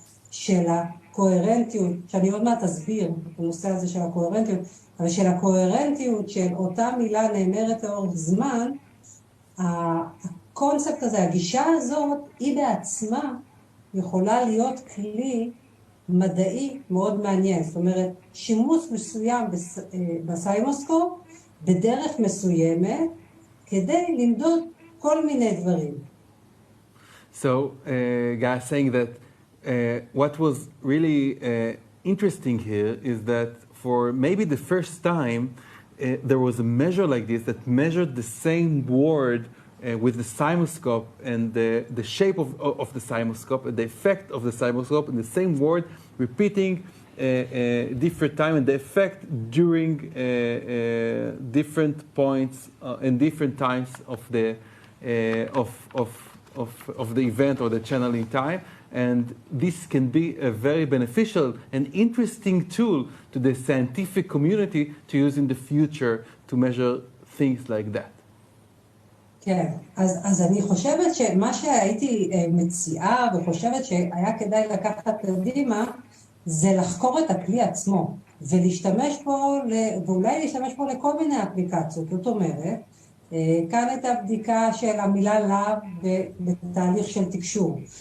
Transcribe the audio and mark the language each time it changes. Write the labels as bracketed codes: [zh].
[he] של הקוהרנטיות, שאני עוד מעט אסביר את הנושא הזה של הקוהרנטיות, אבל של הקוהרנטיות של אותה מילה נאמרת לאורך זמן, הקונספט הזה, הגישה הזאת, היא בעצמה יכולה להיות כלי מדעי מאוד מעניין. זאת אומרת, שימוש מסוים בסיימוסקופ בדרך מסוימת כדי למדוד כל מיני דברים. [en] So, Guy is saying that what was really interesting here is that for maybe the first time, there was a measure like this that measured the same word with the cymoscope and the shape of the cymoscope and the effect of the cymoscope and the same word repeating different time and the effect during different points and different times of the event or the channeling time. And this can be a very beneficial and interesting tool to the scientific community to use in the future to measure things like that. [he] כן, אז אני חושבת שמה שהייתי מציעה וחושבת שהיה כדאי לקחת קדימה, זה לחקור את הכלי עצמו, ולהשתמש בו, ואולי להשתמש בו לכל מיני אפליקציות. זאת אומרת, כאן הייתה בדיקה של המילה לאו בתהליך של תקשור.